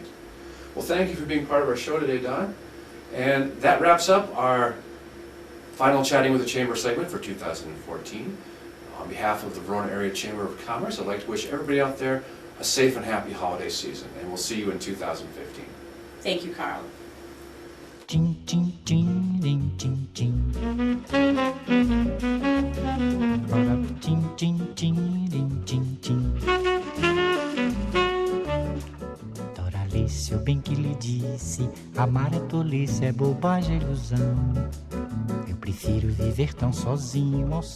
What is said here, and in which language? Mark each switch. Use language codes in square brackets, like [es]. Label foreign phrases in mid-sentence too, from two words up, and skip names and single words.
[en] Well, thank you for being part of our show today, Dawn. And that wraps up our final Chatting with the Chamber segment for 2014. On behalf of the Verona Area Chamber of Commerce, I'd like to wish everybody out there a safe and happy holiday season, and we'll see you in 2015. Thank you, Carl. Ching, ching, ching, ding, ching, ching. Ching, ching, ching, ding, ching, ching. [pt] Doralice, eu bem que lhe disse, amar é tolice, é bobagem, é ilusão. Eu prefiro viver tão sozinho ao